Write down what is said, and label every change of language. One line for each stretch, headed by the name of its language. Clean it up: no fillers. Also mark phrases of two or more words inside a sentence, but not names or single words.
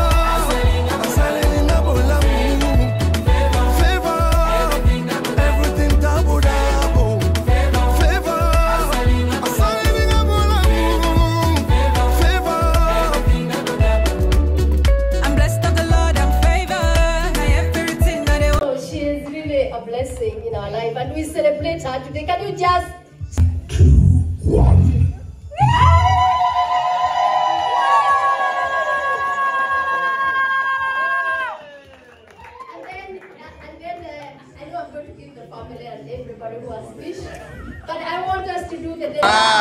Lingala: Asaleli na bolamu.
English: Favor, everything double double. Favor,
Lingala: asaleli na bolamu.
English: Favor. I'm blessed of the Lord, I'm favored. I have everything that I want. She is really a blessing in our life, and we celebrate her today. Can you just? I know I'm going to give the family and everybody who has wished, but I want us to do the day.